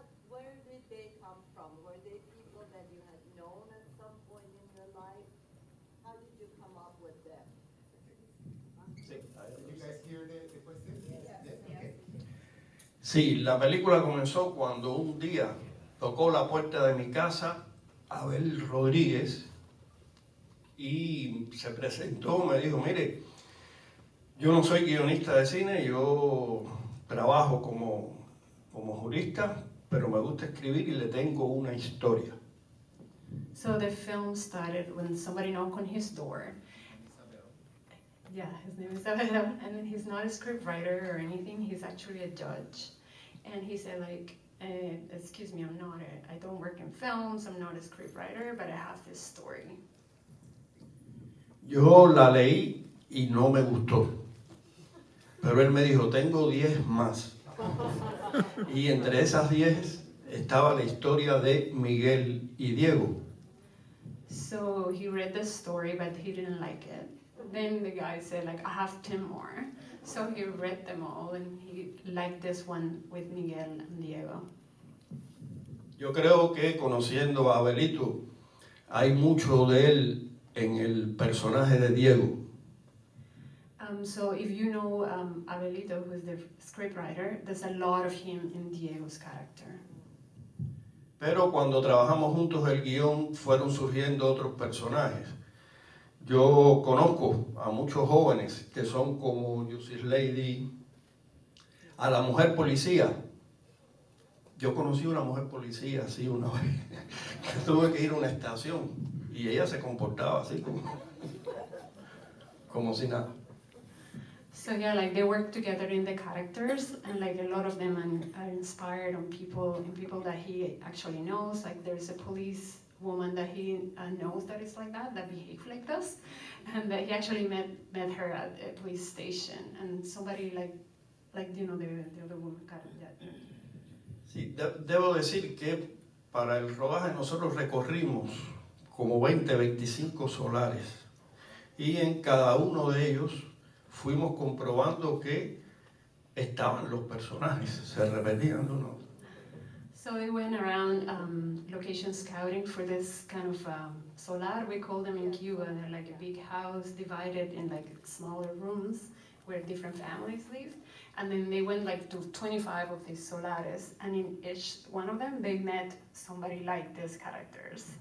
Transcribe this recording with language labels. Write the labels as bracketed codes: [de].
[en] Where did they come from? Were they people that you had known at some point in your life? How did you come up with them? Did you guys hear the question? Yes. Okay. [es] Sí, la película comenzó cuando un día tocó la puerta de mi casa Abel Rodríguez y se presentó, me dijo, mire, yo no soy guionista de cine, yo trabajo como jurista, pero me gusta escribir y le tengo una historia. [en] So the film started when somebody knocked on his door. Yeah, his name is Havana, and he's not a script writer or anything. He's actually a judge, and he said like, "Excuse me, I don't work in films. I'm not a script writer, but I have this story." [es] Yo la leí y no me gustó, pero él me dijo, tengo 10 más. Y entre esas 10 estaba la historia de Miguel y Diego. [en] So he read the story, but he didn't like it. Then the guy said like, "I have 10 more." So he read them all, and he liked this one with Miguel and Diego. [es] Yo creo que conociendo a Abelito, hay mucho de él en el personaje de Diego. [en] So if you know Abelito, who's the scriptwriter, there's a lot of him in Diego's character. [es] Pero cuando trabajamos juntos el guión, fueron surgiendo otros personajes. Yo conozco a muchos jóvenes que son como Justice Lady, a la mujer policía. Yo conocí una mujer policía así una vez, que tuve que ir a una estación y ella se comportaba así como si nada. [en] So yeah, like they work together in the characters, and like a lot of them are inspired on people that he actually knows. Like there's a police woman that he knows that is like that behave like this, and that he actually met her at a police station, and somebody like you know the other woman. [es] Sí, debo decir que para el rodaje nosotros recorrimos como 25 solares y en cada uno de ellos fuimos comprobando que estaban los personajes, se repetían uno. [en] So we went around location scouting for this kind of solar, we call them in Cuba. They're like a big house divided in like smaller rooms where different families live. And then they went like to 25 of these solares, and in each one of them they met somebody like these characters.